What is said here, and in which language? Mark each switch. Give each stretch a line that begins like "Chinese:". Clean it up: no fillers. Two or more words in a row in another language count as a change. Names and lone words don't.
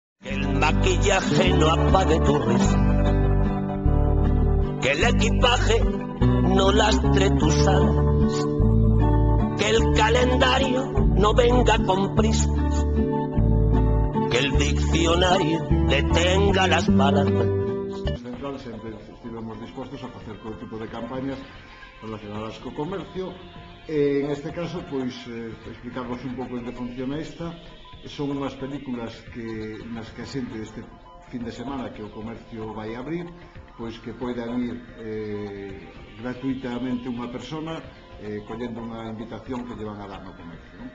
Spanish: el maquillaje no apague tu risa, que el equipaje no lastre tus alas, que el calendario no venga con prisas, que el diccionario detenga las palabras.
Galician: Central sempre estivemos dispostos a facer todo tipo de campañas relacionadas co comercio. En este caso, pois, explicarvos un pouco en que funciona esta. Son unhas películas nas que a xente este fin de semana que o comercio vai abrir, pois que poidan ir gratuitamente unha persona collendo unha invitación que lle van a dar no comercio, non?